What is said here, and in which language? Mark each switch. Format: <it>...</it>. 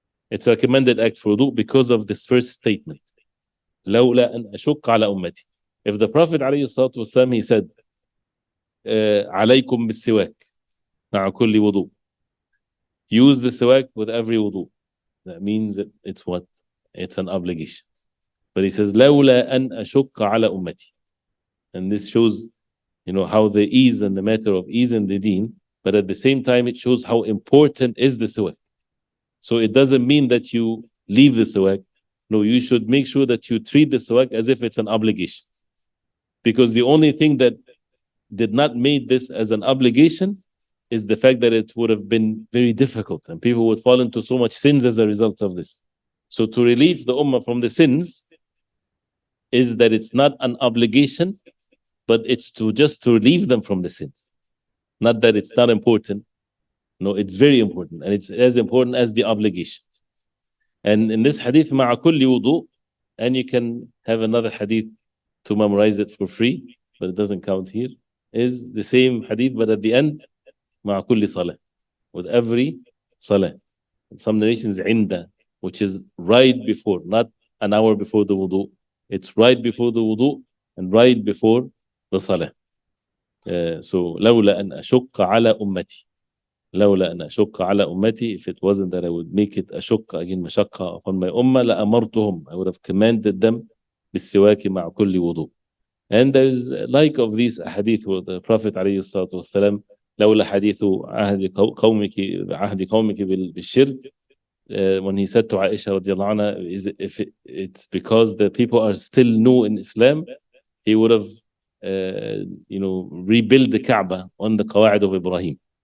<en>It's a recommended act for wudu because of this first statement.</en> <ar>لولا أن أشق على أمتي.</ar> <en>If the Prophet ﷺ, he said,</en> <ar>عليكم بالسواك مع كل</ar> <en>wudu, use the siwak with every wudu, that means that it's what? It's an obligation. But he says,</en> <ar>لولا أن أشق على أمتي.</ar> <en>And this shows, how the ease and the matter of ease in the deen, but at the same time, it shows how important is the siwak. So it doesn't mean that you leave the siwak. No, you should make sure that you treat the siwak as if it's an obligation. Because the only thing that did not make this as an obligation is the fact that it would have been very difficult and people would fall into so much sins as a result of this. So to relieve the ummah from the sins, is that it's not an obligation, but it's just to relieve them from the sins. Not that it's not important. No, it's very important, and it's as important as the obligation. And in this hadith,</en> <ar>مع كل وضوء,</ar> <en>and you can have another hadith to memorize it for free, but it doesn't count here, is the same hadith, but at the end,</en> <ar>مع كل صلاة,</ar> <en>with every salah. In some narrations, عند, which is right before, not an hour before the wudu. It's right before the wudu and right before the salah.</en> <ar>So لولا أن أشق على أمتي. لولا أن أشق على أمتي,</ar> <en>if it wasn't that I would make it أشق, again مشقة upon my ummah,</en> <ar>لأمرتهم,</ar> <en>I would have commanded them</en> <ar>بالسواك مع كل</ar> <en>wudu. And there's like of these hadith with the Prophet عليه الصلاة والسلام,</en> <ar>لولا حديث عهد قومك بالشرك,</ar> <en>when he said to Aisha radiallahu anha, if it's because the people are still new in Islam, he would have rebuilt the Kaaba on the Qawa'id of Ibrahim.</en>